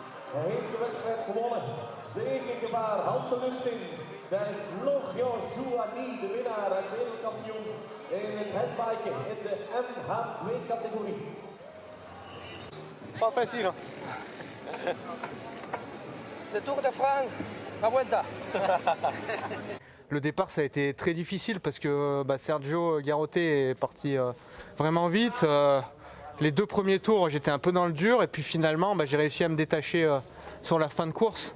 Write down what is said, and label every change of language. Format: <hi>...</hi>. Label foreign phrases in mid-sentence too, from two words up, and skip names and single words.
<nl>Hij heeft de wedstrijd gewonnen. Zegengebaar, hand de lucht in. Bij Florian Jouani, de winnaar en wereldkampioen in het headbiken in de MH2-categorie.</nl> <fr>Pas facile. Le Tour de France, la Vuelta. Le départ, ça a été très difficile parce que Sergio Garotté est parti vraiment vite. Les deux premiers tours, j'étais un peu dans le dur et puis finalement, j'ai réussi à me détacher sur la fin de course.</fr>